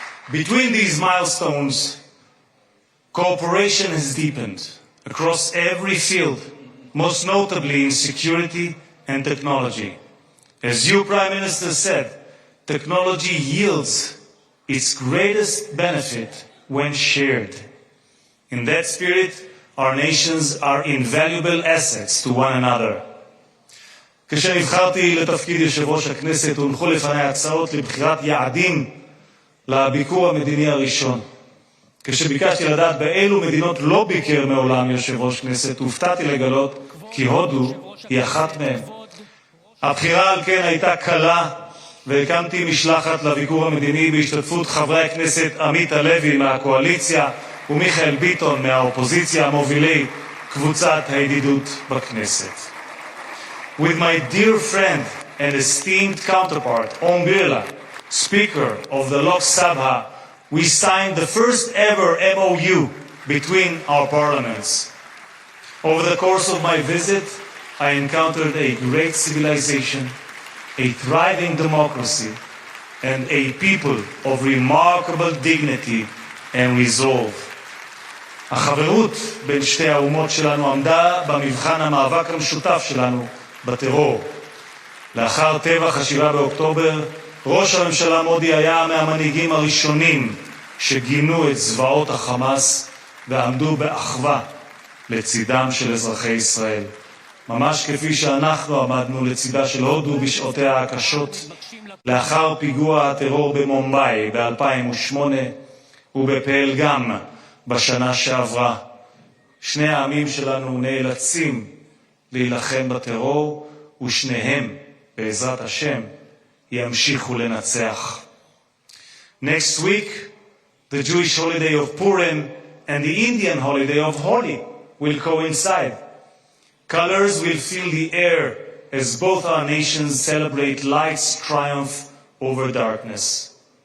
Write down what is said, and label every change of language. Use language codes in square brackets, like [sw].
[en] Between these milestones, cooperation has deepened across every field, most notably in security and technology. As you, Prime Minister, said, technology yields its greatest benefit when shared. In that spirit, our nations are invaluable assets to one another. [he] כשנבחרתי לתפקיד יושב ראש הכנסת הונחו לפני הצעות לבחירת יעדים לביקור המדיני הראשון. כשביקשתי לדעת באילו מדינות לא ביקר מעולם יושב ראש כנסת, הופתעתי לגלות כי הודו היא אחת מהן. הבחירה על כן הייתה קלה, והקמתי משלחת לביקור המדיני בהשתתפות חברי הכנסת עמית הלוי מהקואליציה ומיכאל ביטון מהאופוזיציה המובילי קבוצת הידידות בכנסת. [en] With my dear friend and esteemed counterpart, Om Birla, Speaker of the Lok Sabha, we signed the first ever MOU between our parliaments. Over the course of my visit, I encountered a great civilization, a thriving democracy, and a people of remarkable dignity and resolve. [he] החברות בין שתי האומות שלנו עמדה במבחן המאבק המשותף שלנו בטרור. לאחר טבח 7 באוקטובר, ראש הממשלה מודי היה מהמנהיגים הראשונים שגינו את זוועות החמאס ועמדו באחווה לצידם של אזרחי ישראל. ממש כפי שאנחנו עמדנו לצידה של הודו בשעותיה הקשות, לאחר פיגוע הטרור במומבאי ב-2008 ובפלגם בשנה שעברה. שני העמים שלנו נאלצים להילחם בטרור, ושניהם, בעזרת השם, ימשיכו לנצח. [en] Next week, the Jewish holiday of Purim and the Indian holiday of Holi will coincide. Colors will fill the air as both our nations celebrate light's triumph over darkness.